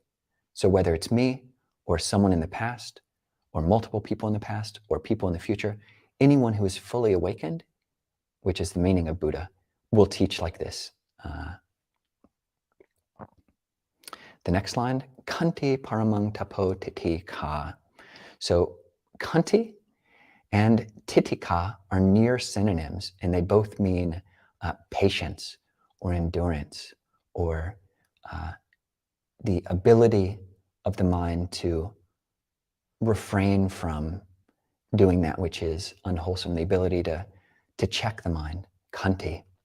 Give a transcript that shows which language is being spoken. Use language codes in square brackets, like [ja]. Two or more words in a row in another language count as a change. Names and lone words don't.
[en] So whether it's me or someone in the past or multiple people in the past or people in the future, anyone who is fully awakened, which is the meaning of Buddha, will teach like this. The next line, [pi] Kanti paramang tapo titikha. [en] So Kanti and titikha are near synonyms, and they both mean patience or endurance or the ability of the mind to refrain from doing that which is unwholesome, the ability to check the mind, Kanti.